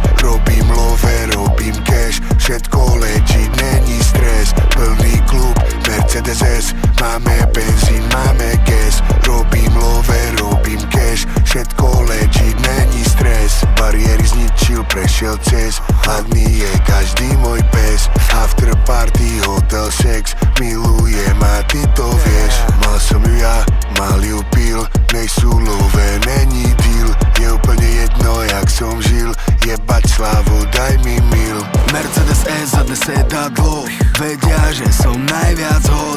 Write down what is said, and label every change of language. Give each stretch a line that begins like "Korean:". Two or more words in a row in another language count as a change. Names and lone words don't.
Slovak: Robím love, robím cash, všetko legit, není stres. Plný klub, Mercedes S, máme benzín, máme gas. Robím love, robím cash, všetko legit, není stres. Bariéry zničil, prešiel cez, hladný je každý môj pes.
English: After party, hotel, sex,
Slovak: milujem a ty to vieš. Mal som ju ja, mal ju pil, nejsú love, není deal. Je úplne jedno, jak som žil, jebať slavu, daj mi mil. Mercedes S za sedadlo, vedia, že som najviac hot.